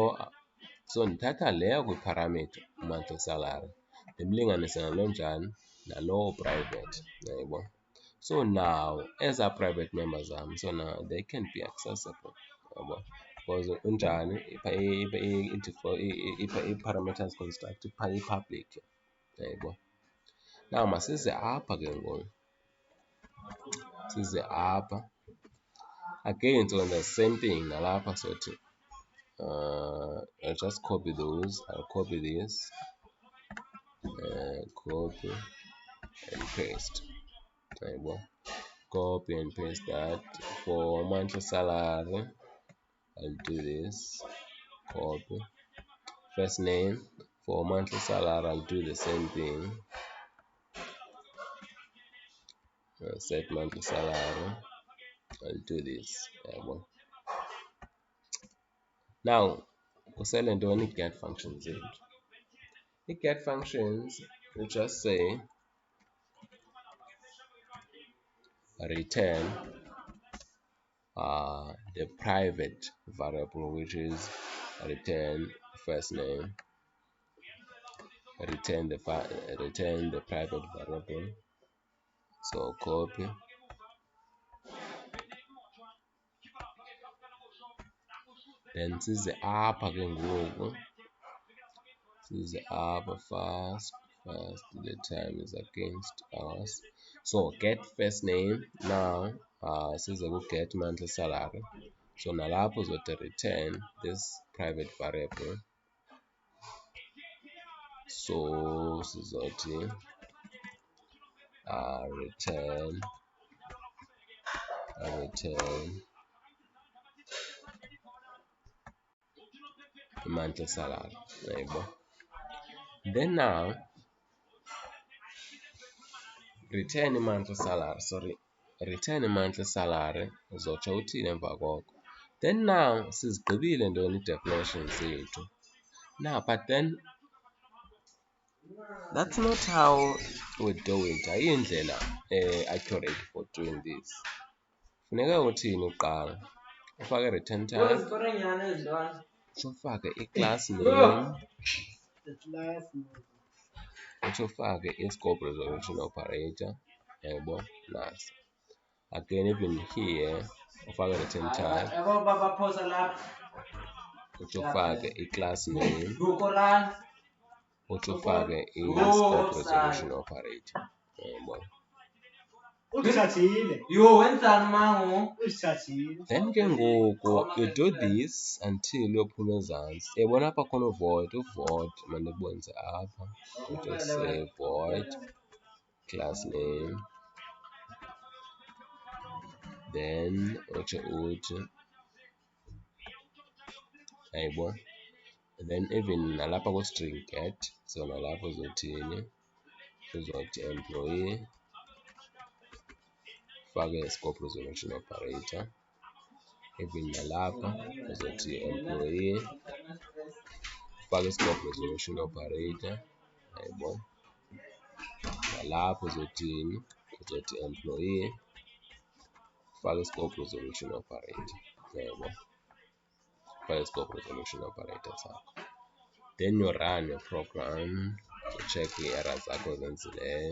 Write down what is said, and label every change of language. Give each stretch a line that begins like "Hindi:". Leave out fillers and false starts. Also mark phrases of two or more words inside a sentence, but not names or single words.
Xhosa: So ndithatha leya kwi-
English: parameter monthly salary
Xhosa: ndimlinganise nalo njani? Nalo private, yayibona? So now ezaa
English: private members
Xhosa: zam,
English: so now they can be accessible,
Xhosa: yabo?
English: Because unjani?
Xhosa: I-
English: parameters construct
Xhosa: i-public, yayibona? Now masize apha ke ngoku, size apha again,
English: so the same thing
Xhosa: nalapha.
English: Sothi I'll just copy those, I'll copy this, copy and paste, yayibona? Copy and paste that. For monthly salary I'll do this, copy. First name, for monthly salary I'll do the same thing, set monthly salary, I'll do this,
Xhosa: yayibona? Now kusele ntoni i-
English: get functions
Xhosa: zethu?
English: I-get functions we just say return the private variable, which is return first name, return the private variable. So copy, then
Xhosa: size apha ke ngoku, size apha
English: first, the time is against us. So get first name. Now
Xhosa: size ku
English: get monthly salary. So
Xhosa: nalapho uzothi
English: return this private variable. So sizothi return monthly salary. Then now return monthly salary
Xhosa: uzotsho uthini emva koko.
English: Then now
Xhosa: sizigqibile ntoni ii-definitions zethu.
English: Now but then that's not how we do it. Ayindlela accurate for doing this.
Xhosa: Funeka uthini uqala? Ufake
English: return type,
Xhosa: utsho ufake i-
English: class name,
Xhosa: utsho ufake i-
English: scope resolution operator.
Xhosa: Yabo, nasi. Again, even here, ufake
English: return type,
Xhosa: utsho ufake i-
English: class name,
Xhosa: utsho ufake i-
English: scope resolution operator.
Xhosa: Yabo.
English: Then
Xhosa: ke ngoku
English: you do this until
Xhosa: uyophuma ezantsi. Uyabona apha khona uvoid, mandibonise apha.
English: You just say void class name, then
Xhosa: utsho uthi ayibo, then even nalapha ku-string get, so nalapha uzothini, uzothi employee, ufake
English: scope resolution operator.
Xhosa: Even nalapha uzothi employee, ufake
English: scope resolution operator.
Xhosa: Ayibo, nalapha uzothini, uzothi employee, ufake
English: scope resolution operator.
Xhosa: Ayibo, ufake
English: scope resolution operator
Xhosa: sakho.
English: Then you run your program to check
Xhosa: ii-errors zakho ozenzileyo.